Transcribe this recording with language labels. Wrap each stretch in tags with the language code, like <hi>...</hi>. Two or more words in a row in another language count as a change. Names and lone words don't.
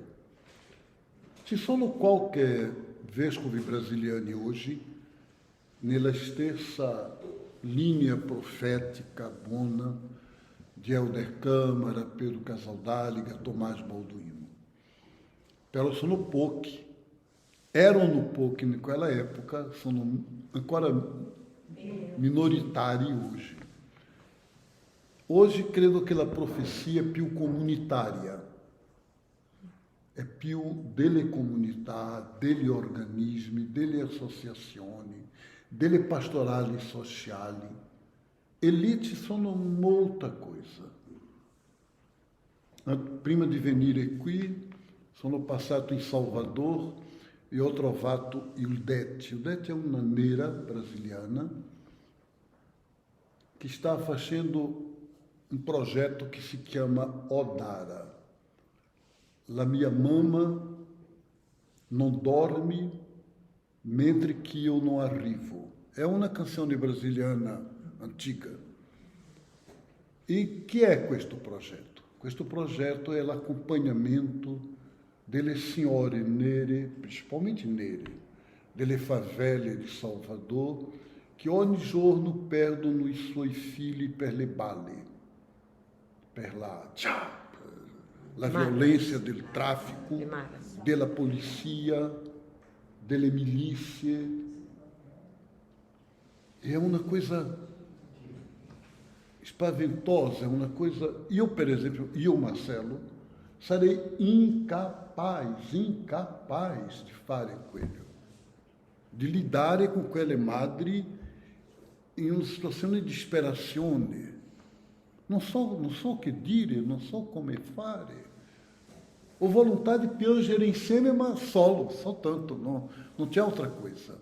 <it>Ci sono qualche vescovi brasiliani oggi nella stessa linea profética buona di Helder Câmara, Pedro Casaldáliga, Tomás Balduino. Però sono pochi, erano pochi</it> <pt>naquela época,</pt> <it>sono ancora minoritári hoje. Hoje credo che la profecia è più comunitaria, è più delle comunità, degli organismi, delle associazioni, delle pastorali sociali. E lì ci sono molta cosa. Prima di venire qui, sono passato in Salvador e ho trovato il Dete. Il Dete è una nera brasiliana che sta facendo</it> <pt>um projeto que se chama Odara. La minha mama não dorme mentre que eu não arrivo. É uma canção brasiliana antiga. E que é questo projeto?</pt> <it>Questo projeto</it> <pt>é o acompanhamento</pt> <it>delle signore nere, principalmente nere, delle favelle di Salvador, che ogni giorno perdono i suoi figli per le balle, per la violenza del traffico, della polizia, delle milizie.</it> <pt>É uma coisa spaventosa, é uma coisa... Eu, por exemplo,</pt> <it>Marcelo, sarei incapaz de fare quello, di lidare con quelle madri in una situazione di disperazione. Non so che dire, non so come fare. Ho volontà di piangere insieme, ma soltanto, non c'è altra cosa.</it>